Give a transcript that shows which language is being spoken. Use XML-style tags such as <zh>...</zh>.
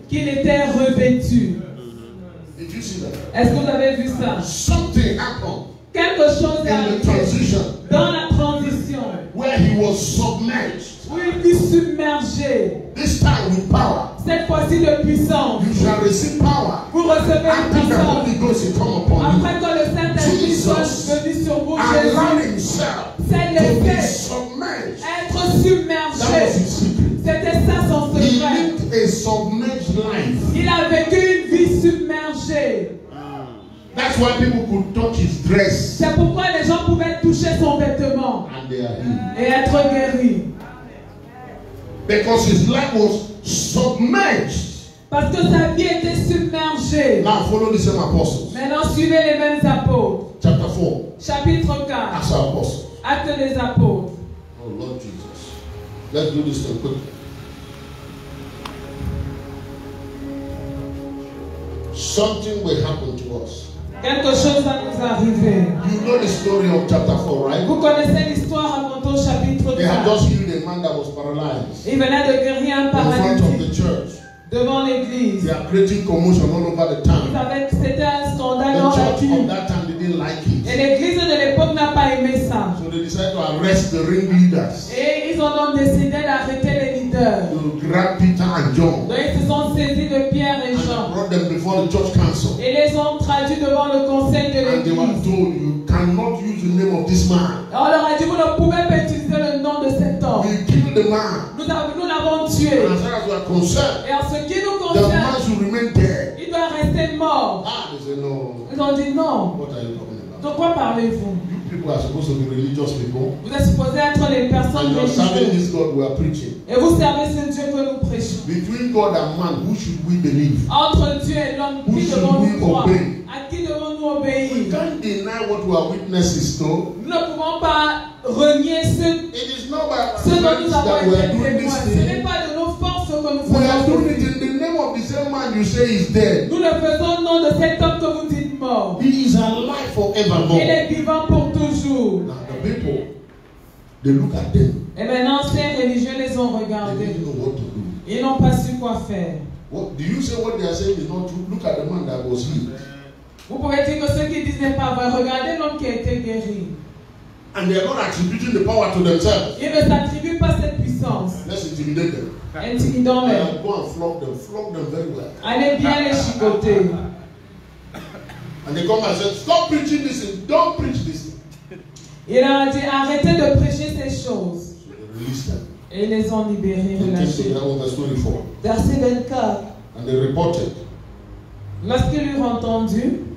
<fr>qu'il était revêtu.</fr> <en>Did you see that?</en> <fr>Est-ce que vous avez vu ça?</fr> <en>Something happened</en> <fr>Quelque chose est</fr> <en>in the</en> <fr>arrivé</fr> <en>transition</en> <fr>dans la transition</fr> <en>where he was submerged.</en> <fr>où il fut submergé.</fr> <en>This time with power.</en> <fr>Cette fois-ci de puissance.</fr> <en>You shall receive power</en> <fr>Vous recevez une</fr> <en>after the</en> <fr>puissance.</fr> <en>Holy Ghost is come upon you.</en> <fr>Après que le Saint-Esprit soit venu sur vous,</fr> <en>Allow</en> <fr>Jésus</fr> <en>himself</en> <fr>s'est</fr> <en>to be</en> <fr>laissé</fr> <en>submerged.</en> <fr>être</fr> <en>That was</en> <fr>submergé.</fr> <en>his secret.</en> <fr>C'était ça son</fr> <en>He</en> <fr>secret.</fr> <en>lived a submerged life.</en> <fr>Il a vécu une vie submergée.</fr> <en>That's why people could touch his dress</en> <fr>C'est pourquoi les gens pouvaient toucher son vêtement</fr> <en>and they are healed.</en> <fr>et être guéris.</fr> <en>Because his life was submerged.</en> <fr>Parce que sa vie était submergée.</fr> <en>Now follow the same apostles.</en> <fr>Maintenant, suivez les mêmes apôtres.</fr> <en>Chapter 4.</en> <fr>Chapitre 4.</fr> <en>Acts of Apostles.</en> <fr>Actes des apôtres.</fr> <en>Oh Lord Jesus. Let's do this thing quickly. Something will happen to us.</en> <fr>Quelque chose va nous arriver.</fr> <en>You know the story of chapter 4, right?</en> <fr>Vous connaissez l'histoire racontée au chapitre</fr> <en>They had</en> <fr>4.</fr> <en>just healed a man that was paralyzed</en> <fr>Il venait de guérir un</fr> <en>in front of</en> <fr>paralytique</fr> <en>the church.</en> <fr>devant l'église.</fr> <en>They are creating commotion all over the town.</en> <fr>C'était un scandale dans</fr> <en>The</en> <fr>la</fr> <en>church</en> <fr>ville.</fr> <en>of that time didn't like it.</en> <fr>Et l'église de l'époque n'a pas aimé ça.</fr> <en>So they decided to arrest the ringleaders.</en> <fr>Et ils ont donc décidé d'arrêter les leaders.</fr> <en>To grab Peter and John</en> <fr>Donc ils se sont saisis de Pierre et</fr> <en>and</en> <fr>Jean.</fr> <en>brought them before the church council.</en> <fr>Et les ont traduits devant le conseil de</fr> <en>And they were</en> <fr>l'église.</fr> <en>told, you cannot use the name of this man.</en> <fr>On leur a dit, vous ne pouvez pas utiliser le nom de cet homme.</fr> <en>We killed the man.</en> <fr>Nous l'avons tué.</fr> <en>And as far as we are concerned,</en> <fr>Et en ce qui nous</fr> <en>the man</en> <fr>concerne,</fr> <en>should remain dead.</en> <fr>il doit rester mort.</fr> <en>Ah, they said, no.</en> <fr>Ils ont dit non.</fr> <en>What are you talking about?</en> <fr>De quoi parlez-vous?</fr> <en>You people are supposed to be religious people.</en> <fr>Vous êtes supposés être les personnes</fr> <en>And you are serving</en> <fr>religieuses.</fr> <en>this God we are preaching.</en> <fr>Et vous servez ce Dieu que nous prêchons.</fr> <en>Between God and man, who should we believe?</en> <fr>Entre Dieu et l'homme,</fr> <en>Who</en> <fr>qui</fr> <en>should</en> <fr>devons</fr> <en>we</en> <fr>nous croire?</fr> <en>obey?</en> <fr>À qui devons-nous</fr> <en>We</en> <fr>obéir?</fr> <en>can't deny what we are witnesses to.</en> <fr>Nous ne pouvons pas renier ce</fr> <en>It is not by our</en> <fr>dont nous</fr> <en>strength</en> <fr>avons</fr> <en>that we are</en> <fr>été</fr> <en>doing</en> <fr>témoins.</fr> <en>this</en> <fr>Ce n'est</fr> <en>thing.</en> <fr>pas de nos forces que nous</fr> <en>We are</en> <fr>faisons.</fr> <en>doing it in the name of the same man you say is dead.</en> <fr>Nous le faisons au nom de cet homme que vous dites mort.</fr> <en>He is alive</en> <fr>Il</fr> <en>forevermore.</en> <fr>est vivant pour toujours.</fr> <en>Now the people, they look at them.</en> <fr>Et maintenant, ces religieux les ont</fr> <en>They</en> <fr>regardés.</fr> <en>didn't know what to do.</en> <fr>Ils n'ont pas su quoi faire.</fr> <en>What do you say? What they are saying is not true. Look at the man that was healed,</en> <fr>Vous pouvez dire que ceux qui disent n'est pas vrai. Regardez l'homme qui a été guéri.</fr> <en>and they are not attributing the power to themselves.</en> <fr>Ils ne s'attribuent pas cette puissance.</fr> <en>Let's intimidate them.</en> <fr>Intimidons-les.</fr> <en>And go and flog them very well.</en> <fr>Allez bien les chicoter.</fr> <en>And they come and say, stop preaching this thing. Don't preach this thing.</en> <fr>Il leur a dit arrêtez de prêcher ces choses.</fr> <en>So they released them.</en> <fr>Et ils les ont libérés,</fr> <en>They came to</en> <fr>relâchés.</fr> <en>their own verse 24.</en> <fr>Verset 24.</fr> <en>And they reported,</en> <fr>Lorsqu'ils eurent entendu,</fr>